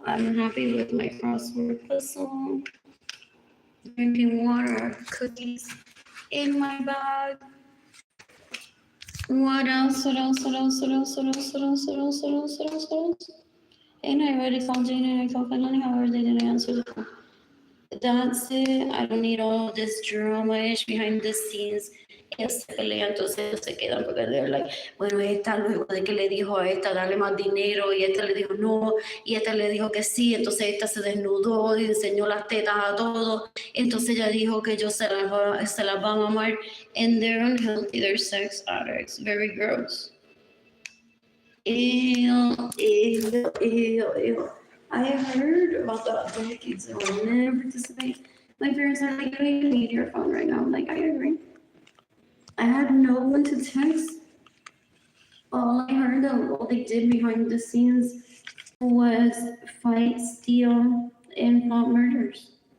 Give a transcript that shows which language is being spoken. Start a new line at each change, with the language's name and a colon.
English: I'm happy with my crossword puzzle, drinking water, cookies in my bag. What else? And I already called Jayden and Keilany, however they didn't answer the phone. That's it. I don't need all this drama behind the scenes.
Spanish: Se pelean, entonces se quedan porque
English: they're like,
Spanish: bueno, esta luego de que le dijo a esta darle más dinero y esta le dijo no y esta le dijo que sí, entonces esta se desnudó y enseñó las tetas a todos, entonces ella dijo que ellos se las va a mamar,
English: and they're unhealthy, they're sex addicts, very gross. Ew. I heard about the other kids that will never participate. My parents are like, you don't even need your phone right now. I'm like, I agree. I had no one to text. All I heard of what they did behind the scenes was fight, steal, and plot murders.